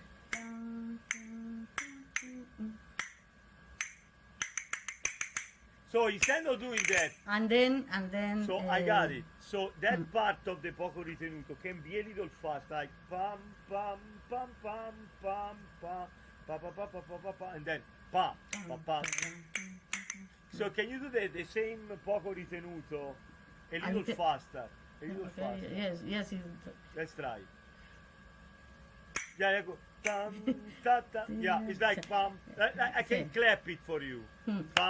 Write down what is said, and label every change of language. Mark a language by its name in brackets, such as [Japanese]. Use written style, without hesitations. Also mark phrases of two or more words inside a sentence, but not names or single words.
[English] So instead of doing that, And then. so I got it. So that part of the [Italian] poco ritenuto [English] can be a little fast, like pam pam pam pam pam pam pa pa pa pa pa pa pa, and then pam pa pa. So can you do the same [Italian] poco ritenuto [English] a little thi- faster? A little Okay, faster. yes. Let's try. Yeah, go. Tam, ta, ta. Yeah, it's like pam. I can clap it for you. Pam pam.